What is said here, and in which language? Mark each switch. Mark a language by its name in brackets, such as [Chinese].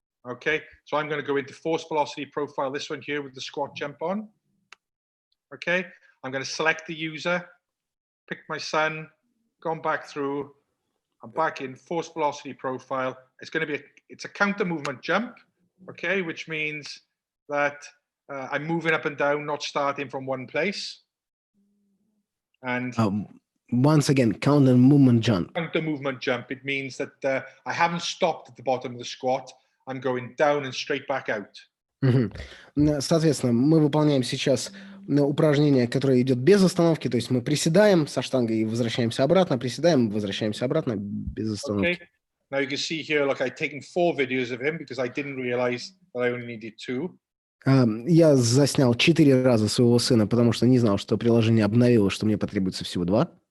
[English] Okay, so I'm going to go into force velocity profile, this one here with the squat jump on. Okay, I'm going to select the user, pick my son, gone back through, I'm back in force velocity profile. It's going to be it's a counter movement jump, okay, which means that I'm moving up and down, not starting from one place. And once again, counter movement jump. Counter movement jump. It means that I haven't stopped at the bottom of the squat. I'm going down and straight back out. [Russian] Соответственно, мы выполняем сейчас упражнение, которое идет без остановки, то есть мы приседаем со штангой и возвращаемся обратно, приседаем, возвращаемся обратно без остановки. [English] Okay. Now you can see here, like I've taken 4 videos of him because I didn't realize that I only needed 2. [Russian] Я заснял 4 раза своего сына, потому что не знал, что приложение обновило, что мне потребуется всего 2.